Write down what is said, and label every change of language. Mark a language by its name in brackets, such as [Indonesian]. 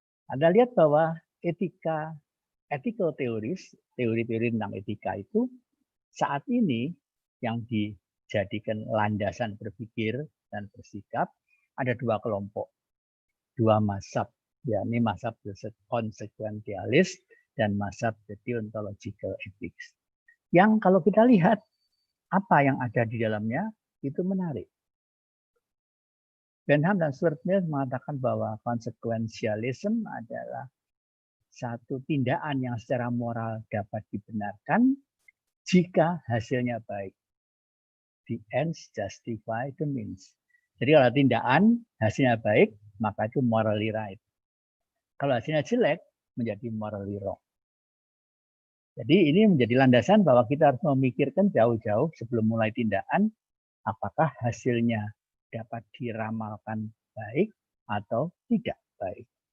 [Indonesian] Anda lihat bahwa ethical theories, teori-teori tentang etika itu saat ini yang dijadikan landasan berpikir dan bersikap ada dua kelompok, dua mazhab, yakni mazhab consequentialist dan mazhab deontological ethics. Yang kalau kita lihat apa yang ada di dalamnya, itu menarik. Benham dan Stuart Mill mengatakan bahwa consequentialism adalah satu tindakan yang secara moral dapat dibenarkan jika hasilnya baik. [English] The ends justify the means. [Indonesian] Jadi kalau tindakan hasilnya baik, maka itu [English] morally right. [Indonesian] Kalau hasilnya jelek, menjadi [English] morally wrong. [Indonesian] Jadi ini menjadi landasan bahwa kita harus memikirkan jauh-jauh sebelum mulai tindakan, apakah hasilnya dapat diramalkan baik atau tidak baik.